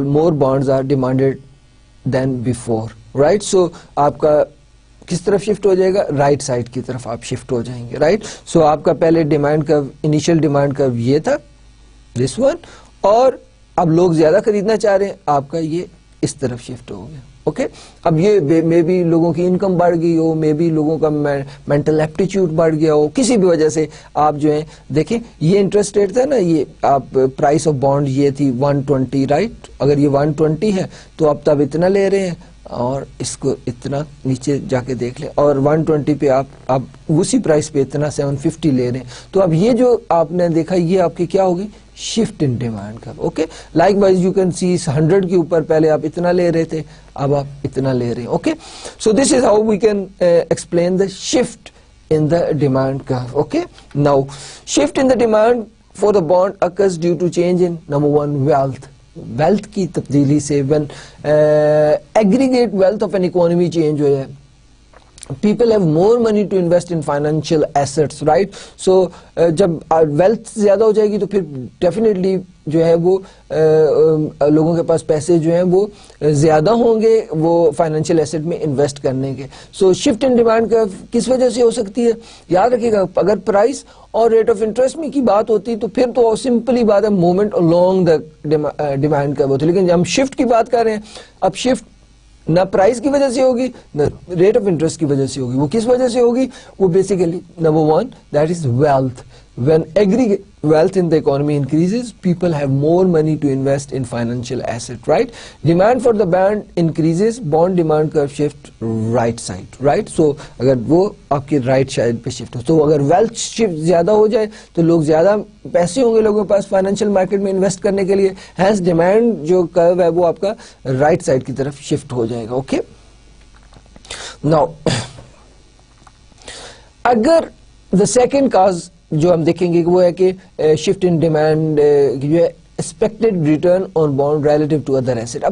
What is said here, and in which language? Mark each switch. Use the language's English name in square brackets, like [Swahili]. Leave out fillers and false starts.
[English] More bonds are demanded than before, right? [Urdu] So آپ کا کس طرف شفٹ ہو جائے گا, رائٹ سائڈ کی طرف آپ شفٹ ہو جائیں گے, رائٹ. سو آپ کا پہلے ڈیمانڈ کرو, انیشیل ڈیمانڈ کرو یہ تھا, دس ون, اور اب لوگ زیادہ خریدنا چاہ رہے ہیں, آپ کا یہ اس طرف شفٹ ہو گیا. اوکے, اب یہ مے بی لوگوں کی انکم بڑھ گئی ہو, مے بی لوگوں کا مینٹل ایپٹیچیوڈ بڑھ گیا ہو, کسی بھی وجہ سے آپ جو ہیں دیکھیں یہ انٹرسٹ ریٹ تھا نا, یہ آپ پرائس آف بانڈ یہ تھی 120, رائٹ. اگر یہ 120 ہے تو اب تب اتنا لے رہے ہیں اور اس کو اتنا نیچے جا کے دیکھ لیں, اور 120 پہ آپ اسی پرائس پہ اتنا 750 لے رہے ہیں, تو اب یہ جو آپ نے دیکھا یہ آپ کی کیا ہوگی, شفٹ ان ڈیمانڈ کا. Okay, [English] likewise you can see [Urdu] 100 کے اوپر پہلے آپ اتنا لے رہے تھے, اب آپ اتنا لے رہے ہیں. [English] Okay, so this is how we can explain the shift in the demand curve. Okay, now shift in the demand for the bond occurs due to change in number one, wealth [Urdu] کی تبدیلی سے. [English] when aggregate wealth of an economy change ہو جائے, people have more money to invest in financial assets, right? [Urdu] So جب wealth زیادہ ہو جائے گی تو پھر definitely جو ہے وہ لوگوں کے پاس پیسے جو ہیں وہ زیادہ ہوں گے وہ فائنینشیل ایسٹ میں انویسٹ کرنے کے. سو شفٹ ان ڈیمانڈ کا کس وجہ سے ہو سکتی ہے, یاد رکھیے گا, اگر پرائس اور ریٹ آف انٹرسٹ میں کی بات ہوتی تو پھر تو سمپلی بات ہے موومنٹ along دا ڈیمانڈ کا ہوتی, لیکن ہم شفٹ کی بات کر رہے ہیں, اب شفٹ نہ پرائس کی وجہ سے ہوگی نہ ریٹ آف انٹرسٹ کی وجہ سے ہوگی. وہ کس وجہ سے ہوگی, وہ basically number one, [English] That is wealth. When aggregate wealth in the economy increases, people have more money to invest in financial asset, right? Demand for the bond increases, bond demand curve shift right side, right? [Urdu] So اگر وہ آپ کی right side پہ shift ہو, تو اگر wealth shift زیادہ ہو جائے تو لوگ زیادہ پیسے ہوں گے لوگوں کے پاس فائنینشیل مارکیٹ میں انویسٹ کرنے کے لیے, hence demand جو curve ہے وہ آپ کا right side کی طرف shift ہو جائے گا. [English] Okay, now اگر the second cause [Urdu] جو ہم دیکھیں گے وہ ہے کہ [English] Shift in demand جو ہے expected return on bond relative to other asset.